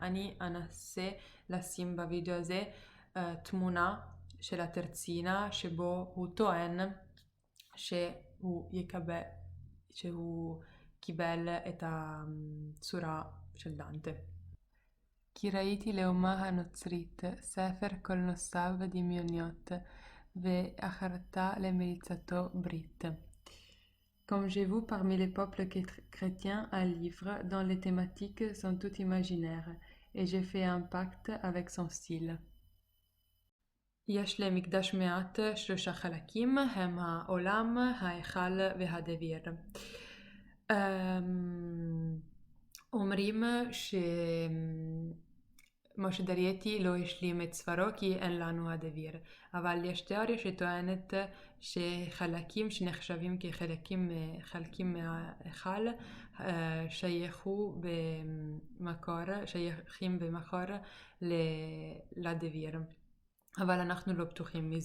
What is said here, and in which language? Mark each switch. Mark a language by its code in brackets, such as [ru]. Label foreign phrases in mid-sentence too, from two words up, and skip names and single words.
[he] אני אנסה לשים בווידאו הזה תמונה של הטרצינה שבו הוא טוען שהוא קיבל את הצורה של דנטה. כי ראיתי לאומה הנוצרית ספר כל נוסף ודמיוניות, ואחרתה למליצתו ברית. [fr] Comme j'ai vu parmi les peuples chrétiens un livre dont les thématiques sont toutes imaginaires, et j'ai fait un pacte avec son style. [he] יש למקדש מעט 3 חלקים, הם העולם, ההיכל והדביר. אומרים שמשה דרייטי לא השלים את ספרו כי אין לנו הדביר, אבל יש תיאוריה שטוענת שחלקים שנחשבים חלקים מההיכל שייכים במקור לדביר, אבל אנחנו לא בטוחים מזה.